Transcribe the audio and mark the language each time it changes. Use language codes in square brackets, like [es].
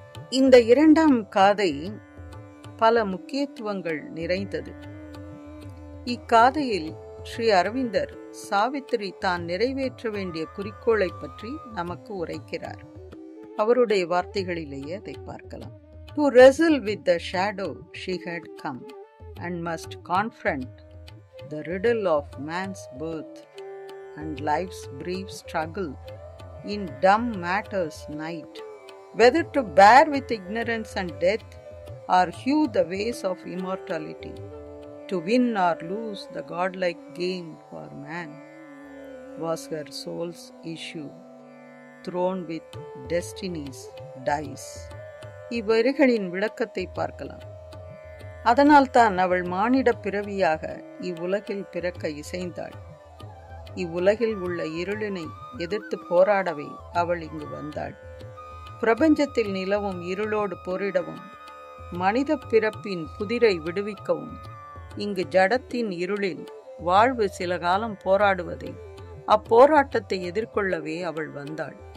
[ta] இந்த இரண்டாம் காதை பல முக்கியத்துவங்கள் நிறைந்தது. இக்காதையில் ஸ்ரீ அரவிந்தர் சாவித்திரி தான் நிறைவேற்ற வேண்டிய குறிக்கோளை பற்றி நமக்கு உரைக்கிறார். அவருடைய வார்த்தைகளிலேயே அதை பார்க்கலாம். [en] To wrestle with the shadow she had come and must confront the riddle of man's birth and life's brief struggle in dumb matter's night, whether to bear with ignorance and death or hew the ways of immortality, to win or lose the godlike game for man, was her soul's issue, thrown with destiny's dice. [ta] இவ்வரிகளின் விளக்கத்தை பார்க்கலாம். அதனால் தான் அவள் மானிட பிறவியாக இவ்வுலகில் பிறக்க இசைந்தாள். இவ்வுலகில் உள்ள இருளினை எதிர்த்து போராடவே அவள் இங்கு வந்தாள். பிரபஞ்சத்தில் நிலவும் இருளோடு போரிடவும், மனித பிறப்பின் புதிரை விடுவிக்கவும், இங்கு ஜடத்தின் இருளில் வாழ்வு சில காலம் போராடுவதை, அப்போராட்டத்தை எதிர்கொள்ளவே அவள் வந்தாள்.